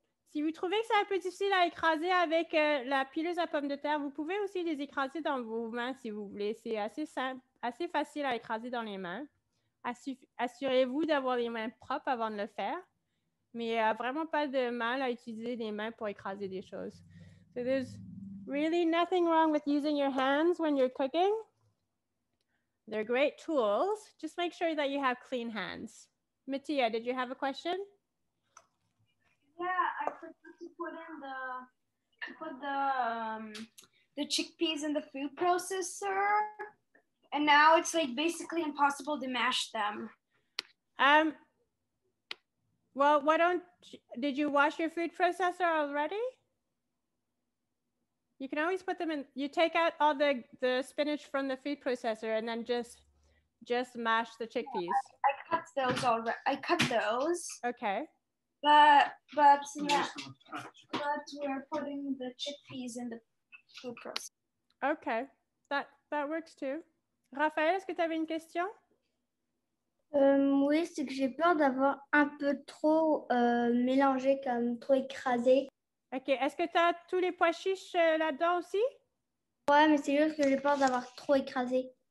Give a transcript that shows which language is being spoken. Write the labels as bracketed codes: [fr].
[fr] Si vous trouvez que c'est un peu difficile à écraser avec la pileuse à pommes de terre, vous pouvez aussi les écraser dans vos mains si vous voulez. C'est assez simple, assez facile à écraser dans les mains. Assurez-vous d'avoir les mains propres avant de le faire. Mais il n'y a vraiment pas de mal à utiliser les mains pour écraser des choses. [en] So there's really nothing wrong with using your hands when you're cooking. They're great tools. Just make sure that you have clean hands. Mattia, did you have a question? Yeah, I forgot to put in the chickpeas in the food processor, and now it's like basically impossible to mash them. Well, did you wash your food processor already? You can always put them in, you take out all the spinach from the food processor and then just mash the chickpeas. I cut those already. I cut those. Okay. But we're putting the chickpeas in the food processor. Okay, that works too. [fr] Raphaël, est-ce que tu avais une question? Oui, c'est que j'ai peur d'avoir un peu trop mélangé, comme trop écrasé. Ok, est-ce que tu as tous les pois chiches là-dedans aussi? Ouais, mais c'est juste que j'ai peur d'avoir trop écrasé.